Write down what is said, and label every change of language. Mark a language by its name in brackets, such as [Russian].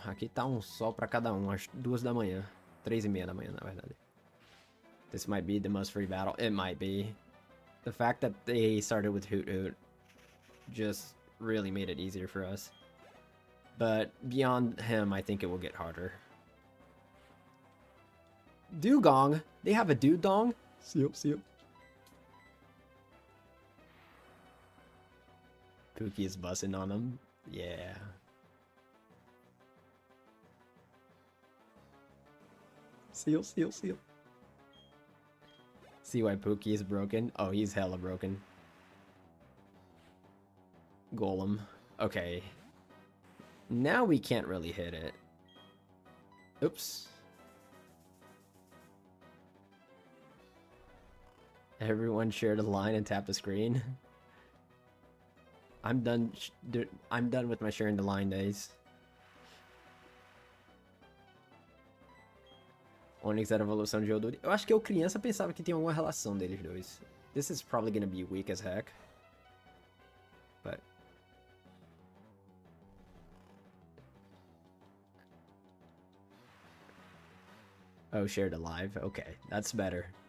[Portuguese] Aqui tá sol pra cada às 2 da manhã. 3:30 da manhã, na verdade. [English] This might be the most free battle. It might be. The fact that they started with Hoot Hoot just really made it easier for us. But beyond him, I think it will get harder. Dugong? They have a Dugong? See up. Pookie is bussing on them. Yeah. Seal. See why Pookie is broken? Oh, he's hella broken. Golem. Okay. Now we can't really hit it. Oops. Everyone share the line and tap the screen. I'm done with my sharing the line days. [Portuguese] Onix era a evolução de Geodude. Eu acho que eu criança pensava que tinha alguma relação deles dois. [English] This is probably gonna be weak as heck. But oh, shared alive. Okay, that's better.